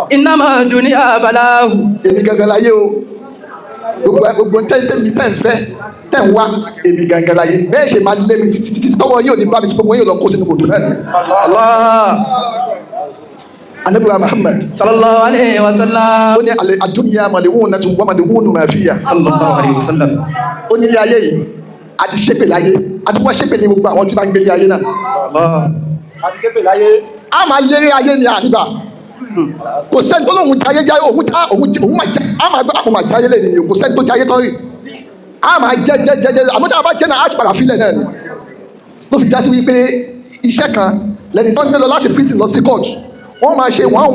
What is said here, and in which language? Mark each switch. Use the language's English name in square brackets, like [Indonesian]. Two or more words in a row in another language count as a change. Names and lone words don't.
[Yoruba] iná máa dùn ní àbáláhù. èmi gangan láyé o gbogbo tẹ́mi tẹ́ ń fẹ́ tẹ́ ń wá èmi gangan láyé bẹ́ẹ̀ ṣe máa lé mi títí tọ́wọ́ yóò ní bá mi tí gbogbo yóò lọ kó sínú kòtò náà. Ànábì Muhammad [Arabic] صلى الله عليه وسلم. [Yoruba] ó ní [Arabic] الدنيا ملعونة وملعون ما فيها. صلى الله عليه وسلم. [Yoruba] ó ní ilé ayé yìí a ti ṣépè láyé a ti wá ṣépè ní gbogbo àwọn tí bá ń gbé ilé ayé náà. a ti ṣépè láyé. a máa lérí ayé ni àníbà kò sẹ́ni tó lóun jayé jáyé òun máa jẹ a máa gbé àpò máa jayé lẹ́yìn ni kò sẹ́ni tó jayé tán rí a máa jẹ àmọ́ tá a bá jẹ́ náà a ti padà fílẹ̀ náà ni ló fi já sí wípé iṣẹ́ kan lẹ́ni tó ń gbé lọ láti prison lọ sí court wọ́n máa ṣe